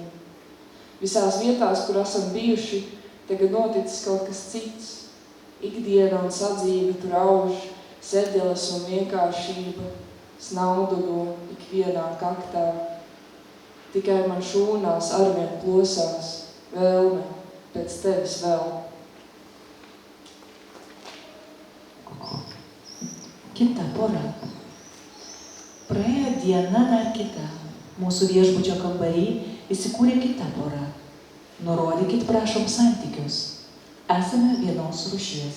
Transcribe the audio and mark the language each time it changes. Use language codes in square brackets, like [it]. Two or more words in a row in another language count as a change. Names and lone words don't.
[lv] Visās vietās, kur esam bijuši, tagad noticis kaut kas cits. Ikdiena un sadzīve tur auž, sedeles un vienkāršība, snauduļo ikvienā kaktā. Tikai man šūnās arvien plosās vēlme pēc tevis vēl. [lt] Kita pora. Praėjo diena dar kita. Mūsų viešbučio kambarį įsikūrė kita pora. Nurodykit, prašom, santykius. Esame vienos rūšies.